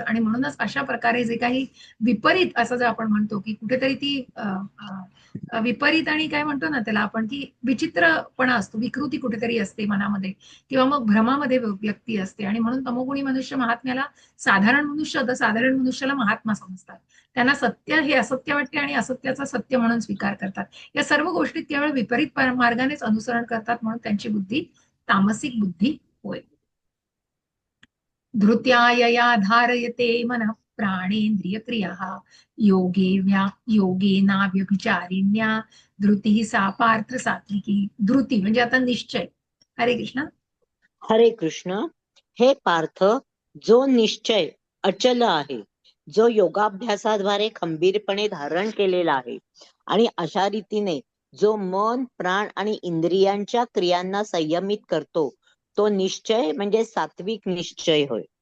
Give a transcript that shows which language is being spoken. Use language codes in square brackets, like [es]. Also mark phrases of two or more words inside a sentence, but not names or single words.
[mr] आणि म्हणूनच अशा प्रकारे जे काही विपरीत असं जे आपण म्हणतो की कुठेतरी ती विपरीत आणि काय म्हणतो ना त्याला आपण की विचित्रपणा असतो, विकृती कुठेतरी असते मनामध्ये किंवा मग भ्रमामध्ये व्यक्ती असते. आणि म्हणून तमोगुणी मनुष्य महात्म्याला साधारण मनुष्य साधारण मनुष्याला महात्मा समजतात. त्यांना सत्य हे असत्य वाटते आणि असत्याचा सत्य म्हणून स्वीकार करतात. या सर्व गोष्टी केवळ विपरीत मार्गानेच अनुसरण करतात, म्हणून त्यांची बुद्धी तामसिक बुद्धी होय. [sa] धृत्या यया धारयते मन प्राणेंद्रिय क्रिया योगेना व्यभिचारिण्या धृती सा पार्थ सात्विकी. [mr] धृती म्हणजे आता निश्चय. [sa] हरे कृष्ण. हरे कृष्ण. [mr] हे पार्थ, जो निश्चय अचल आहे, जो योगाभ्यासाद्वारे खंबीरपणे धारण केलेला आहे आणि अशा रीतीने जो मन, प्राण आणि इंद्रियांच्या क्रियांना संयमित करतो, तो निश्चय म्हणजे सात्विक निश्चय होय.